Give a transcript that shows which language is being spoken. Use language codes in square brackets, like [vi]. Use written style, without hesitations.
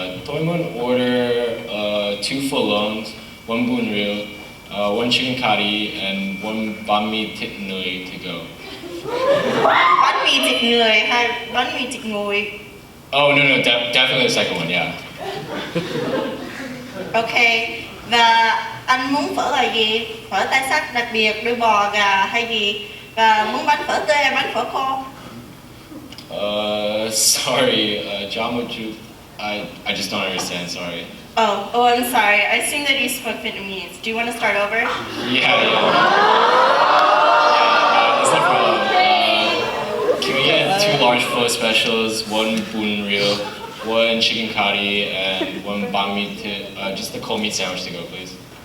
[vi] Tôi muốn order 2 pho lons, 1 bún riêu, 1 chicken curry, and 1 bánh mì thịt người [en] to go. [vi] Bánh mì thịt người hay bánh mì thịt nguội? [en] Oh, no, definitely the second one, yeah. [vi] Ok, và anh muốn phở là gì? Phở tai sắc đặc biệt, đuôi bò, gà hay gì? Và muốn bánh phở tươi hay bánh phở khô? [en] Sorry, John, I just don't understand, sorry. Oh, I'm sorry. I assume that you spoke Vietnamese. Do you want to start over? Yeah, that's no problem. Can we get 2 large pho specials, 1 bun reel, 1 chicken curry, and 1 banh mi, just the cold meat sandwich to go, please?